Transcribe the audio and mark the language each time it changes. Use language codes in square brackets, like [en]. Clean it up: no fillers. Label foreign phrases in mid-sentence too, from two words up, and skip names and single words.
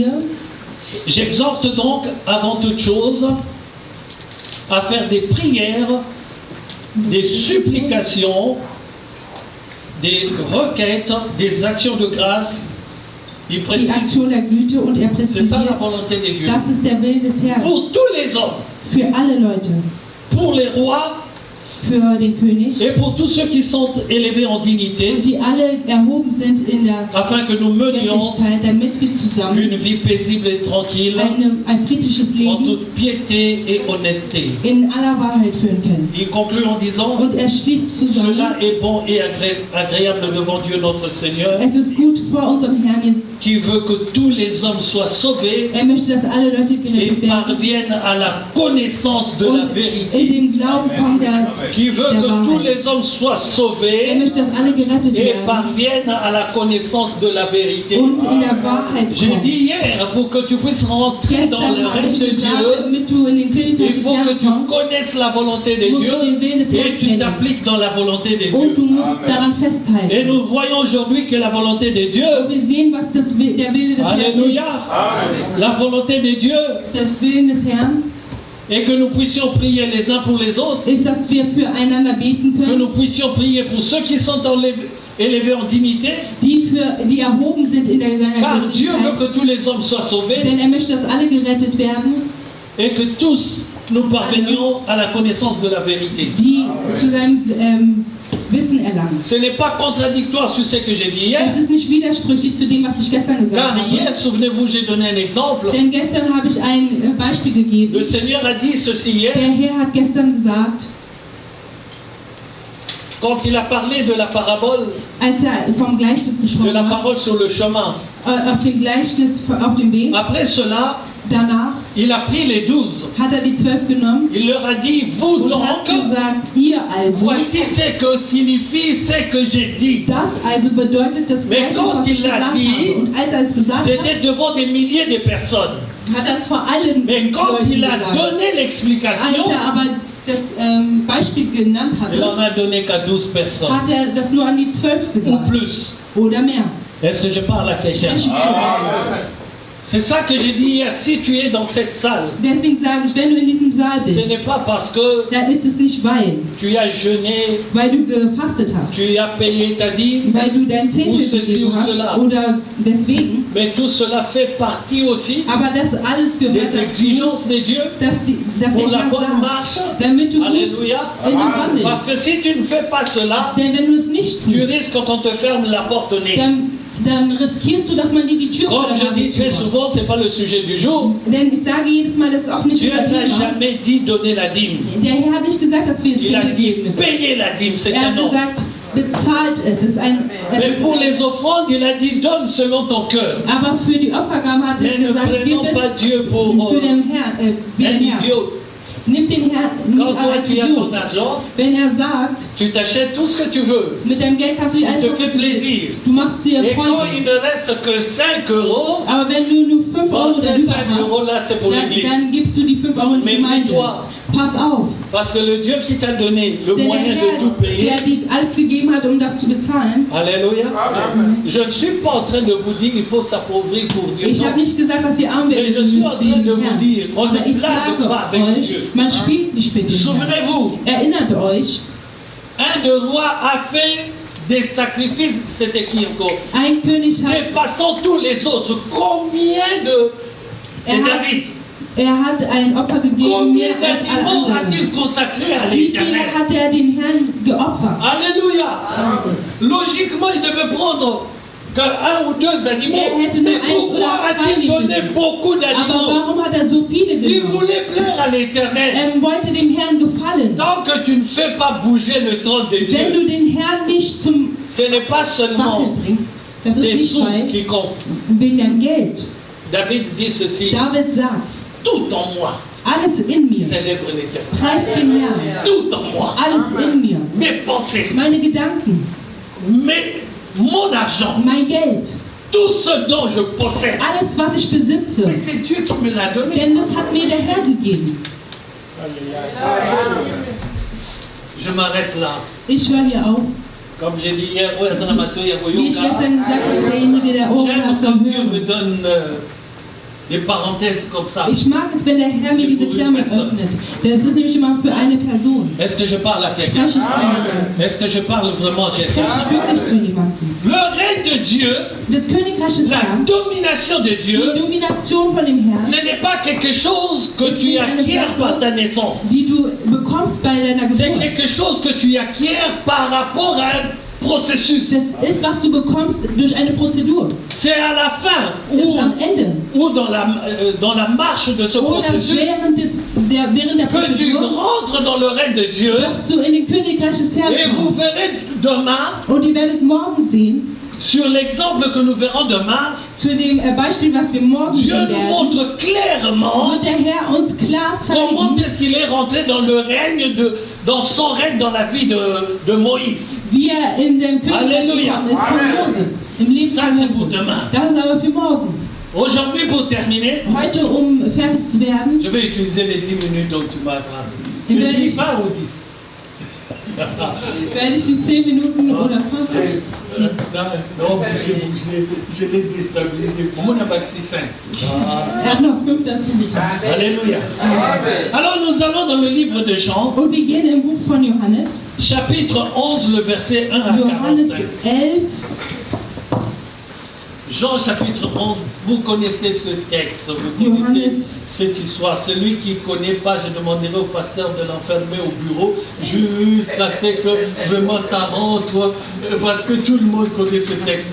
[fr] J'exhorte donc avant toute chose à faire des prières, des supplications, des requêtes, des actions de grâce. Il précise, c'est ça la volonté de Dieu. [de] Das ist der Wille des Herrn. [fr] Pour tous les hommes. [de] Für alle Leute. [fr] Pour les rois. [de] Für den König. [fr] Et pour tous ceux qui sont élevés en dignité. [de] Die alle erhoben sind in der [fr] afin que nous menions [de] damit wir zusammen [fr] une vie paisible et tranquille. [de] Ein friedliches Leben. [fr] En toute piété et honnêteté. [de] In aller Wahrheit führen können. [fr] Il conclut en disant, [de] und schließt zusammen, [fr] cela est bon et agréable devant Dieu notre Seigneur. [de] Es ist gut vor unserem Herrn Jesus, [fr] qui veut que tous les hommes soient sauvés [de] möchte, dass alle Leute gerettet [fr] et [de] werden, [fr] parviennent à la connaissance de la vérité. [de] In den Glauben kommt [fr] qui veut que tous les hommes soient sauvés [de] möchte, dass alle gerettet [fr] et [de] werden, [fr] parviennent à la connaissance de la vérité. [de] Und in der Wahrheit [fr] J'ai [de] kommt. [fr] dit hier, pour que tu puisses rentrer dans le règne de Dieu, il faut que tu connaisses la volonté de Dieu et tu t'appliques dans la volonté de [de] Und du [fr] Dieu. [de] musst daran festhalten. [fr] Et nous voyons aujourd'hui que la volonté de Dieu, [de] Wir sehen, was der Wille des Herrn ist. [fr] Alléluia, la volonté de Dieu, [de] Das Willen des Herrn [fr] et que nous puissions prier les uns pour les autres, [de] ist, dass wir füreinander beten [fr] que [de] können, [fr] nous puissions prier pour ceux qui sont élevés en dignité, [de] die erhoben sind in seiner [fr] car Dieu veut [de] Gerechtigkeit. [fr] que tous les hommes soient sauvés [de] Denn möchte, dass alle gerettet werden, [fr] et que tous nous parvenions à la connaissance de la vérité. [de] die zu seinem Wissen erlangen. [fr] Ce n'est pas contradictoire sur ce que j'ai dit hier, [de] Es ist nicht widersprüchlich zu dem, was ich gestern gesagt [fr] car [de] habe. [fr] hier, souvenez-vous, j'ai donné un exemple. [de] Denn gestern habe ich ein Beispiel [fr] Le [de] gegeben. [fr] Seigneur a dit ceci hier, [de] Der Herr hat gestern gesagt, [fr] quand il a parlé de la parabole, [de] als vom Gleichnis [fr] de [de] gesprochen [fr] la [de] hat, [fr] parole sur le chemin. [de] auf dem Gleichnis auf dem Weg, [fr] Après cela, [de] danach [fr] il a pris les 12. [de] hat die 12 genommen [fr] Il leur a dit, vous [de] und hat [fr] donc, [de] gesagt, ihr also, [fr] voici ce que signifie ce que j'ai dit. [de] das also bedeutet das [fr] Mais [de] Gleiche, [fr] quand [de] was ich [fr] il l'a [de] gesagt [fr] dit, [de] habe. Und als es gesagt hat, [fr] C'était devant des milliers de personnes. [de] hat es vor allen [fr] Mais quand [de] Leuten [fr] il a [de] gesagt. [fr] donné [de] Als [fr] l'explication, [de] aber das Beispiel genannt [fr] il [de] hatte, [fr] en a donné qu'à 12 personnes. [de] hat das nur an die 12 [fr] Ou [de] gesagt. [fr] plus. [de] Oder mehr. [fr] Est-ce que je parle à quelqu'un? [de] Spreche ich zu euch. [fr] C'est ça que j'ai dit hier, si tu es dans cette salle, [de] Deswegen sage ich, wenn du in diesem Saal bist, [fr] ce n'est pas parce que [de] dann ist es nicht [fr] tu as jeûné, [de] weil du gefastet hast, [fr] tu as payé ta dîme, [de] weil du dein Zehntel [fr] ceci [de] gegeben [fr] ou [de] hast, [fr] cela. [de] oder deswegen. [fr] Mais tout cela fait partie aussi [de] Aber das alles gehört [fr] des [de] dazu, [fr] exigences de Dieu [de] dass [fr] pour [de] der [fr] la [de] Herr [fr] bonne [de] sagt, [fr] marche. [de] damit du gut [fr] Alléluia. [de] in den wandelst. [fr] Parce que si tu ne fais pas cela, [de] Denn wenn du es nicht [fr] tu [de] tust, [fr] risques qu'on te ferme la porte au nez. [de] dann riskierst du, dass man dir die Tür vor [fr] Comme [de] der [fr] je dis [de] Nase [fr] très [de] zumacht. [fr] souvent, ce n'est pas le sujet du jour. [de] Denn ich sage jedes Mal, das ist auch nicht [fr] Dieu [de] unser [fr] n'a [de] Thema. [fr] jamais dit donner la dîme. [de] Der Herr hat nicht gesagt, dass wir [fr] Il a [de] Zehntel [fr] dit [de] geben müssen. [fr] payer la dîme, c'est [de] Er [fr] un [de] hat [fr] ordre. [de] gesagt, bezahlt es. Es ist ein, [fr] Mais pour les offrandes, il a dit donne selon ton cœur. [de] aber für die Opfergabe hat [fr] Mais [de] er [fr] ne [de] gesagt, gib [fr] prenons pas [de] es [fr] Dieu pour [de] für den Herrn, wie [fr] un [de] den Herrn. [fr] idiot. [de] Nimm den Herrn [fr] Quand [de] nicht [fr] toi [de] als [fr] tu as ton [de] Idiot. [fr] argent, [de] Wenn er sagt, [fr] tu t'achètes tout ce que tu veux. [de] mit deinem Geld kannst du dir [fr] Il [de] alles [fr] te [de] kaufen, [fr] fait [de] was du willst. [fr] plaisir. [de] Du machst dir [fr] Et quand [de] Freude. [fr] il ne reste que 5 euros, [de] Aber wenn du nur 5 [fr] bon, [de] Euro [fr] ces [de] darüber [fr] 5 euros [de] hast, [fr] là, c'est pour l'église. [de] dann gibst du die 5 Euro in die Gemeinde. [fr] Méfie-toi. [de] Pass auf. [fr] Parce que le Dieu qui t'a donné le [de] Denn der [fr] moyen de tout [de] Herr, [fr] payer, [de] der dir alles gegeben hat, um das zu bezahlen, [fr] Alléluia. Je ne suis pas en train de vous dire qu'il faut s'appauvrir pour Dieu. [de] ich [fr] Non. [de] habe nicht gesagt, dass ihr arm [fr] Mais [de] werdet [fr] je suis en train de [de] den [fr] vous [de] Herrn. [fr] dire, on [de] Aber [fr] ne [de] ich [fr] blague [de] sage [fr] pas avec [de] euch, [fr] Dieu. [de] man spielt nicht mit dem Herrn. [fr] Souvenez-vous, [de] Erinnert euch, [fr] un de roi a fait des sacrifices, c'était qui encore? [de] ein König hat, [fr] Dépassant tous les autres. Combien de... C'est David. [de] hat ein Opfer gegeben, [fr] Combien [de] mehr als alle [fr] d'animaux [de] anderen. [fr] a-t-il consacré à [de] Wie viele [fr] l'Éternel? [de] hat er den Herrn geopfert? [fr] Alléluia. Logiquement, il devait prendre qu'un ou deux animaux. [de] Er hätte nur [fr] Mais [de] eins [fr] pourquoi [de] oder zwei [fr] a-t-il [de] nehmen [fr] donné [de] müssen. [fr] beaucoup [de] Aber [fr] d'animaux? [de] warum hat er so viele [fr] Il [de] genommen? [fr] voulait plaire à l'Éternel. [de] Er wollte dem Herrn gefallen. [fr] Tant que tu ne fais pas bouger le trône de [de] Wenn [fr] Dieu, [de] du den Herrn nicht zum [fr] ce n'est pas seulement [de] Wackeln bringst, das ist [fr] des [de] nicht [fr] sous [de] weil, [fr] qui comptent. [de] wegen dem Geld. [fr] David dit ceci, [de] David sagt, [fr] tout en moi [de] alles in mir, [fr] célèbre l'Éternel. [de] preis den Herrn, [fr] Tout en moi, [de] alles in mir, [fr] mes pensées, [de] meine Gedanken, [fr] mon argent, [de] mein Geld, [fr] tout ce dont je possède. [de] alles was ich besitze, [fr] Mais c'est Dieu qui me l'a donné. [de] denn das hat mir der Herr gegeben. [fr] Je m'arrête là. [de] Ich höre hier auf. [fr] Comme j'ai dit hier, ouais, ça n'a pas tout, il y a [de] Wie ich Goyoka. gestern gesagt habe, derjenige, der Ohren [fr] J'aime [de] hat [fr] quand [de] zum [fr] Dieu me [de] Hören. [fr] donne des parenthèses comme ça. [de] Ich mag es, wenn der Herr mir diese Klammer öffnet. Das ist nämlich immer für eine Person. [fr] Est-ce que je parle à quelqu'un? [de] Spreche ich zu jemandem? [fr] Est-ce que je parle vraiment à quelqu'un? [de] Spreche ich wirklich zu jemandem? [fr] Le règne de Dieu, [de] Das Königreich des [fr] la [de] Herrn, [fr] domination de [de] die [fr] Dieu, [de] Domination von dem Herrn, [fr] ce n'est pas quelque chose que tu acquiers par ta naissance. [de] die du bekommst bei deiner [fr] C'est [de] Geburt. [fr] quelque chose que tu acquiers par rapport à un processus. [de] Das ist, was du bekommst durch eine Prozedur. [fr] C'est à la fin [de] Das ist am Ende. [fr] ou dans la marche de ce [de] Oder [fr] processus [de] während der [fr] que tu [de] Prozedur, [fr] rentres dans le règne de Dieu [de] dass du in den Königreich des Herrn [fr] et vous [de] kommst. [fr] verrez demain, [de] Und ihr werdet morgen sehen, [fr] sur l'exemple que nous verrons demain, [de] zu dem Beispiel, was wir morgen [fr] Dieu [de] sehen [fr] nous [de] werden, [fr] montre clairement [de] wird der Herr uns klar [fr] comment [de] zeigen, [fr] est-ce qu'il est rentré dans le règne dans son règne dans la vie de Moïse. [de] wie er in seinem Königreich [fr] Alléluia. [de] gekommen ist von Moses, im Leben [fr] Ça, [de] von [fr] c'est pour [de] Moses. [fr] demain. [de] Das ist aber für morgen. [fr] Aujourd'hui, pour terminer, [de] Heute, um fertig zu werden, [fr] je vais utiliser les 10 minutes dont tu m'as parlé. Tu Il va dis dire- pas ou 10? [de] werde ich die 10 Minuten oder 20. [fr] Non, je l'ai déstabilisé. Comment on a bâti 5? [de] Er hat noch 5 dazu getan. [fr] Alléluia. Alors nous allons dans le livre de Jean, [de] Und wir gehen im Buch von Johannes, [fr] chapitre 11, le verset 1 à [de] Johannes [fr] 45. [de] 11, [fr] Jean chapitre 11, vous connaissez ce texte, vous connaissez [de] Johannes. [fr] cette histoire. Celui qui ne connaît pas, je demanderai au pasteur de l'enfermer au bureau jusqu'à ce que vraiment ça rentre, parce que tout le monde connaît ce texte.